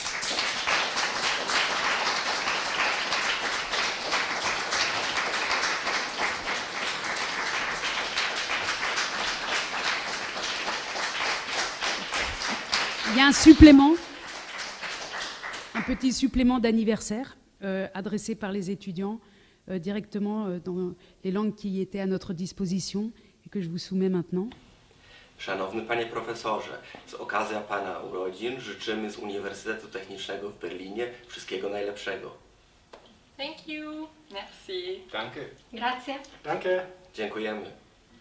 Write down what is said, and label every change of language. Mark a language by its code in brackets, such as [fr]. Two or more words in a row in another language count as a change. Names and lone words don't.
[fr] Il y a un supplément, un petit supplément d'anniversaire adressé par les étudiants directement dans les langues qui étaient à notre disposition et que je vous soumets maintenant. [pl] Szanowny Panie Profesorze, z okazji Pana urodzin życzymy z Uniwersytetu Technicznego w Berlinie wszystkiego najlepszego. [en] Thank you. [fr] Merci. [de] Danke. [it] Grazie. [de] Danke. [pl] Dziękujemy.